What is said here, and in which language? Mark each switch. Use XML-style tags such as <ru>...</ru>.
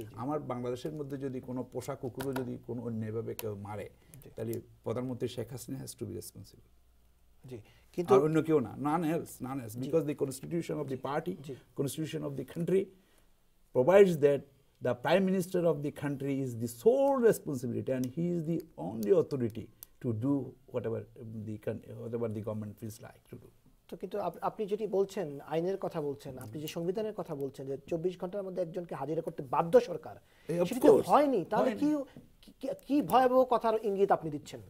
<bn>আমার বাংলাদেশের মধ্যে যদি কোনো পোষা কুকুরও যদি কোনো অন্যায়ভাবে কেউ মারে, তাহলে প্রধানমন্ত্রী Sheikh Hasina</bn> <en>Has to be responsible. কিন্তু অন্য কেউ না, none else, because the constitution of the party, constitution of the country provides that the prime minister of the country is the sole responsibility, and he is the only authority to do whatever the government feels like to do.</en> <bn>তো কিন্তু আপনি যেটি বলছেন, আইনের কথা বলছেন, আপনি যে সংবিধানের কথা বলছেন যে 24 ঘন্টার মধ্যে একজনকে হাজিরা করতে বাধ্য সরকার, সেটা হয়নি, তাহলে কি ভয়াবহ কথার ইঙ্গিত আপনি দিচ্ছেন?</bn>